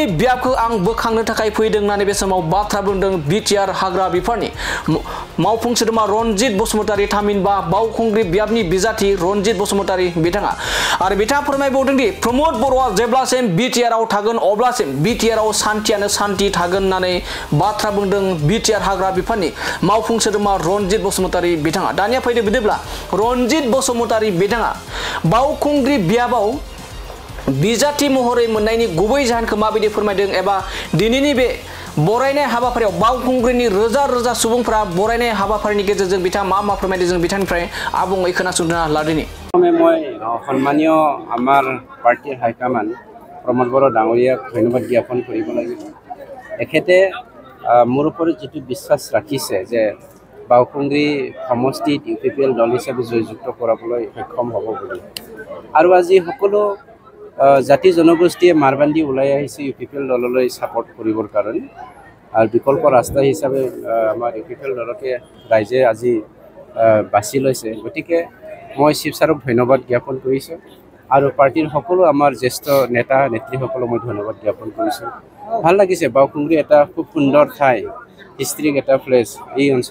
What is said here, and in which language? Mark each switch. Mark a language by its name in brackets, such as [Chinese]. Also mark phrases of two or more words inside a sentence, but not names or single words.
[Bodo] बियाबखौ आं बोखांनो थाखाय फैदों होननानै बे समाव बाथ्रा बुंदों बिटिआर हाग्रा बिफाननि मावफुं सोद्रोमा रनजित बसुमतारी थामहिनबा बावखुंग्रि बियाबनि बिजाथि रनजित बसुमतारी बिथाङा आरो बिथाङा फोरमायबावदों दि प्रमोद बर'आ जेब्लासिम बिटिआरआव थागोन अब्लासिम बिटिआरआव शान्तियानो शान्ति थागोन होननानै बाथ्रा बुंदों बिटिआर हाग्रा बिफाननि मावफुं सोद्रोमा रनजित बसुमतारी बिथाङा दानिया फैदो बिदिब्ला रनजित बसुमतारी बिथाङा बावखुंग्रि बियाबाव बिजाथि महरै मोननायनि गुबै जाहोनखौ माबायदि फोरमायदों एबा दिनैनि बे बरायनाय हाबाफारियाव बावखुंग्रिनि रोजा सुबुंफोरा बरायनाय हाबाफारिनि गेजेरजों बिथाङा मा फोरमायदों जों बिथांनिफ्राय आबुङै खोनासंना लादिनि [Assamese] মই সন্মানীয় আমাৰ পাৰ্টিৰ হাইকমাণ্ড প্ৰমোদ বড়ো ডাঙৰীয়াক ধন্যবাদ জ্ঞাপন কৰিব লাগিব এখেতে মোৰ ওপৰত যিটো বিশ্বাস ৰাখিছে যে বাওকুংগ্ৰি সমষ্টিত ইউপিপিএল দল হিচাপে জয়যুক্ত কৰাবলৈ সক্ষম হ'ব বুলি আৰু আজি সকলো জাতি জনগোষ্ঠীয়ে মাৰবান্দি ওলাই আহিছে ইউপিপিএল দললৈ সাপোৰ্ট কৰিবৰ কাৰণে আৰু বিকল্প ৰাস্তা হিচাপে আমাৰ ইউপিপিএল দলকে ৰাইজে আজি বাছি লৈছে গতিকে মই শিৱসাৰক ধন্যবাদ জ্ঞাপন কৰিছোঁ আৰু পাৰ্টিৰ সকলো আমাৰ জ্যেষ্ঠ নেতা নেত্ৰীসকলক মই ধন্যবাদ জ্ঞাপন কৰিছোঁ ভাল লাগিছে বাওকুংগ্ৰি এটা খুব সুন্দৰ ঠাই হিষ্ট্ৰিক এটা প্লেচ এই